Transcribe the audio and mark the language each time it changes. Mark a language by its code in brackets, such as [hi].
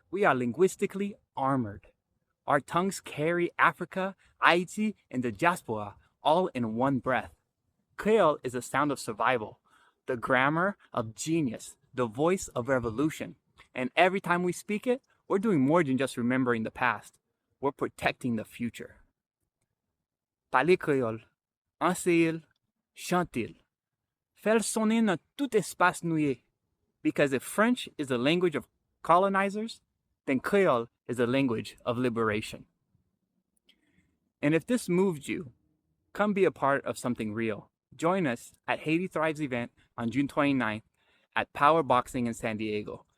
[en] We are linguistically armored. Our tongues carry Africa, Haiti, and the diaspora all in one breath. Creole is a sound of survival, the grammar of genius, the voice of revolution. And every time we speak it, we're doing more than just remembering the past. We're protecting the future. [fr] Parler Creole, enseignez-le, chantez-le. Faites sonner dans tout espace noué. [en] Because if French is the language of colonizers, then Creole is the language of liberation. And if this moved you, come be a part of something real. Join us at Haiti Thrives event on June 29th at Power Boxing in San Diego.